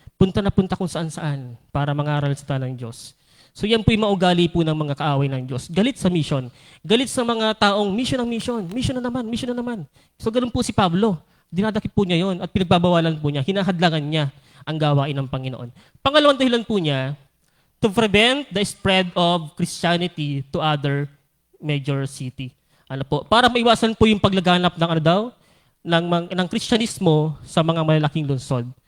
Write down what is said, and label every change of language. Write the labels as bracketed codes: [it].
[tl] Punta na punta kung saan-saan para mangaral sa tanang Diyos. So yan po yung maugali po ng mga kaaway ng Diyos. Galit sa mission. Galit sa mga taong mission ng mission. Mission na naman, mission na naman. So ganun po si Pablo. Dinadakip po niya yon at pinagbabawalan po niya, hinahadlangan niya ang gawain ng Panginoon. Pangalawang dahilan po niya, [en] to prevent the spread of Christianity to other major city. [tl] Ano po? Para maiwasan po yung paglaganap ng Kristyanismo sa mga malalaking lungsod.